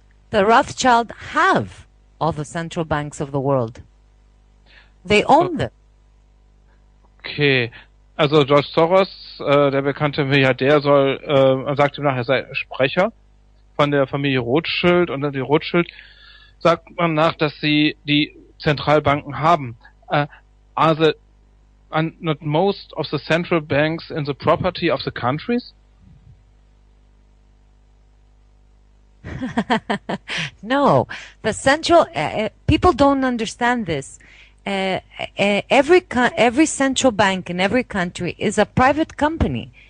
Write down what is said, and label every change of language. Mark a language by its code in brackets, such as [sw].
[en] The Rothschild have all the central banks of the world. They own them. Okay. [de] Also George Soros, der bekannte Milliardär, sagt ihm nachher, er sei Sprecher von der Familie Rothschild, und die Rothschild sagt man nach, dass sie die Zentralbanken haben. [en] Are not most of the central banks in the property of the countries? No, the central people don't understand this. Every central bank in every country is a private company.